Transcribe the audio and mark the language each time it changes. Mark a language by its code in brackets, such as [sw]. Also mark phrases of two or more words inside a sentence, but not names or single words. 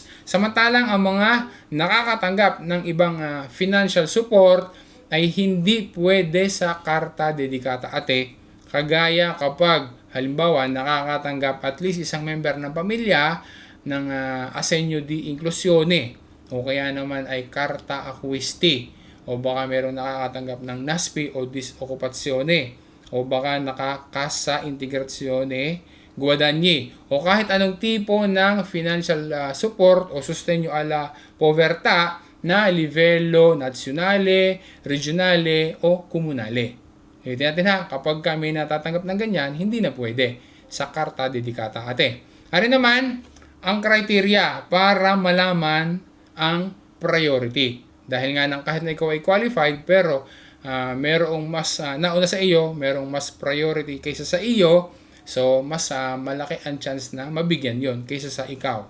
[tl] Samantalang ang mga nakakatanggap ng ibang [en] financial support [tl] ay hindi pwede sa karta Dedicata Ate. Kagaya kapag halimbawa nakakatanggap [en] at least [tl] isang member ng pamilya ng Assegno di Inclusione o kaya naman ay Carta Acquisti o baka merong nakakatanggap ng NASPI o Disoccupazione o baka nakakasa Integrazione Guadagni o kahit anong tipo ng [en] financial support [tl] o [it] sostegno alla povertà [tl] na [it] livello nazionale, regionale o komunale. [tl] Ito natin ha, kapag kami natatanggap ng ganyan, hindi na pwede sa karta Dedicata Ate. Ari naman ang criteria para malaman ang priority. Dahil nga nang kahit na ikaw ay qualified pero merong mas nauna sa iyo, merong mas priority kaysa sa iyo, so mas malaki ang chance na mabigyan yon kaysa sa ikaw.